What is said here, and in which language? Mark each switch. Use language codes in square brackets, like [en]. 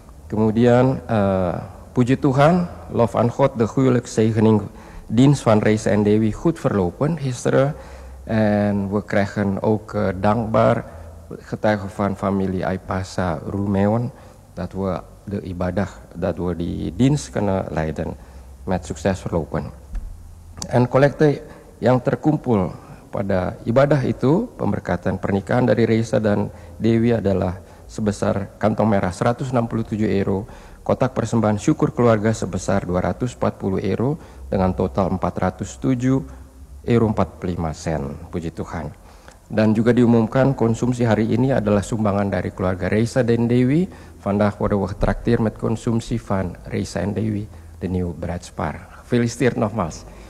[id] Kemudian puji Tuhan, [nl] Lof aan God de huwelijkszegening dienst van Reisa en Dewi goed verlopen gisteren. En we krijgen ook dankbaar getuigen van familie Aipasa Roemeon dat we de ibadah, dat we die dienst kunnen leiden met sukses verlopen. [id] En collecte yang terkumpul pada ibadah itu, pemberkatan pernikahan dari Reisa dan Dewi adalah sebesar kantong merah 167 euro, kotak persembahan syukur keluarga sebesar 240 euro dengan total 407 euro 45 sen, puji Tuhan. Dan juga diumumkan konsumsi hari ini adalah sumbangan dari keluarga Reisa dan Dewi. [nl] Vandaag worden we getrakteerd met consumtie van Reisa en Dewi, de nieuwe bruidspaar. Gefeliciteerd nogmaals.